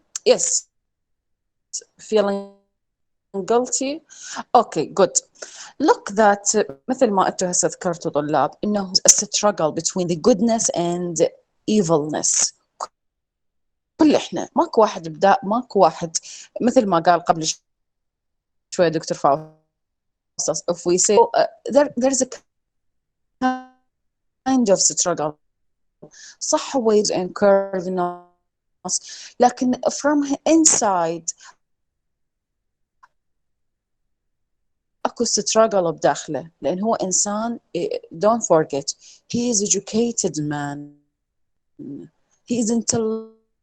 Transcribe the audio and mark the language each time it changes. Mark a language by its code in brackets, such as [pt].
[en] Yes. Feeling guilty. Okay, good. Look that [ar] مثل ما أنتوا هسه ذكرتوا طلاب إنه [en] a struggle between the goodness and evilness. [ar] كل إحنا ماكو واحد مثل ما قال قبل شوية دكتور فاوستس. [en] If we say there's a kind of struggle. [ar] صح هو encourage الناس لكن [en] from inside [ar] اكو struggle بداخله لان هو انسان. [en] don't forget he is educated man, he is intellectual.